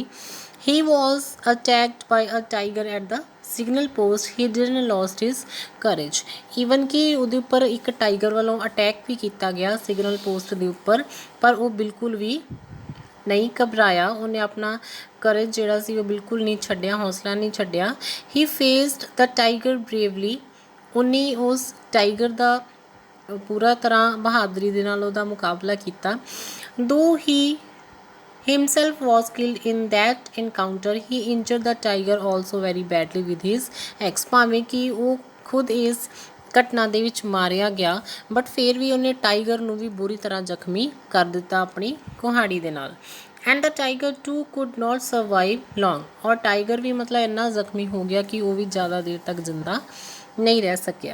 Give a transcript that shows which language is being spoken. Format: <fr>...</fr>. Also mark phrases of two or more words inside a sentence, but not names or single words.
<en>He was attacked by a tiger at the signal post. He didn't lost his courage.</en> <pa>ਈਵਨ ਕਿ ਉਹਦੇ ਉੱਪਰ ਇੱਕ ਟਾਈਗਰ ਵੱਲੋਂ ਅਟੈਕ ਵੀ ਕੀਤਾ ਗਿਆ ਸਿਗਨਲ ਪੋਸਟ ਦੇ ਉੱਪਰ, ਪਰ ਉਹ ਬਿਲਕੁਲ ਵੀ ਨਹੀਂ ਘਬਰਾਇਆ. ਉਹਨੇ ਆਪਣਾ ਕਰੇਜ ਜਿਹੜਾ ਸੀ ਉਹ ਬਿਲਕੁਲ ਨਹੀਂ ਛੱਡਿਆ, ਹੌਸਲਾ ਨਹੀਂ ਛੱਡਿਆ.</pa> <en>He faced the tiger bravely.</en> <pa>ਉਹਨੇ ਉਸ ਟਾਈਗਰ ਦਾ ਪੂਰਾ ਤਰ੍ਹਾਂ ਬਹਾਦਰੀ ਦੇ ਨਾਲ ਉਹਦਾ ਮੁਕਾਬਲਾ ਕੀਤਾ.</pa> <en>Though he himself was killed in that encounter, he injured the tiger also very badly with his axe.</en> <pa>ਭਾਵੇਂ ਕਿ ਉਹ ਖੁਦ ਇਸ ਘਟਨਾ ਦੇ ਵਿੱਚ ਮਾਰਿਆ ਗਿਆ ਬਟ ਫਿਰ ਵੀ ਉਹਨੇ ਟਾਈਗਰ ਨੂੰ ਵੀ ਬੁਰੀ ਤਰ੍ਹਾਂ ਜ਼ਖਮੀ ਕਰ ਦਿੱਤਾ ਆਪਣੀ ਕੁਹਾੜੀ ਦੇ ਨਾਲ.</pa> <en>And the tiger too could not survive long.</en> <pa>ਔਰ ਟਾਈਗਰ ਵੀ ਮਤਲਬ ਇੰਨਾ ਜ਼ਖਮੀ ਹੋ ਗਿਆ ਕਿ ਉਹ ਵੀ ਜ਼ਿਆਦਾ ਦੇਰ ਤੱਕ ਜ਼ਿੰਦਾ ਨਹੀਂ ਰਹਿ ਸਕਿਆ.</pa>